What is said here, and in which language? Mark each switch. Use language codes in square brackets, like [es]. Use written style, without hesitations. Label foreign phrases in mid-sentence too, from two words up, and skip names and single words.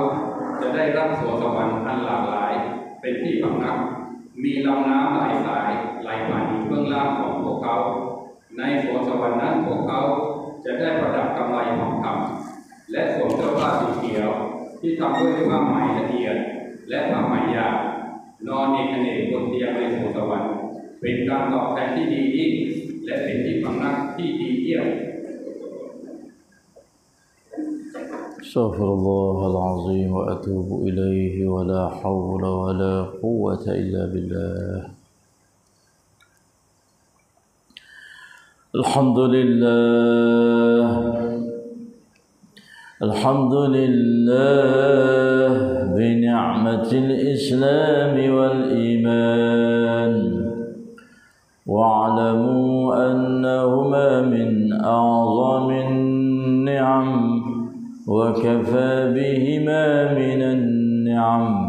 [th] จะได้รับสวนสวรรค์อันหลากหลายเป็นที่พำนักมีลำน้ำหลายสายไหลผ่านอยู่เบื้องล่างของพวกเขาในสวนสวรรค์นั้นพวกเขาจะได้ประดับกำไลทองคำและสวมเสื้อผ้าสีเขียวที่ทำด้วยผ้าไหมละเอียดและผ้าไหมหยาบนอนเอกเนกบนเตียงในสวนสวรรค์เป็นการตอบแทนที่ดียิ่งและเป็นที่พำนักที่ดีเยี่ยม [ar] أستغفر الله العظيم وأتوب إليه ولا حول ولا قوة إلا بالله. الحمد لله بنعمة الإسلام والإيمان واعلموا أنهما من أعظم النعم وكفى بهما من النعم.